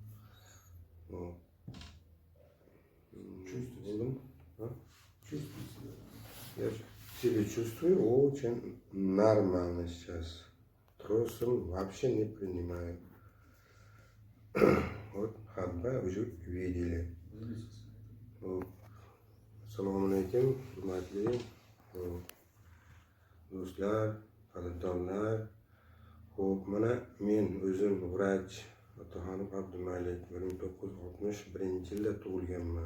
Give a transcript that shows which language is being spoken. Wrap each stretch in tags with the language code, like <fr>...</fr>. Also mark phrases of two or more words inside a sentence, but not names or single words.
<ru>Я себя чувствую очень нормально сейчас. Тросом вообще не принимаю. Вот ходьба уже видели.</ru> <uz>Assalomu alaykum, hurmatli do'stlar, qadrdonlar. Xo'p, mana men o'zim vrach Abduxanov Abdumalik, 1961 yilda tug'ilganman.</uz>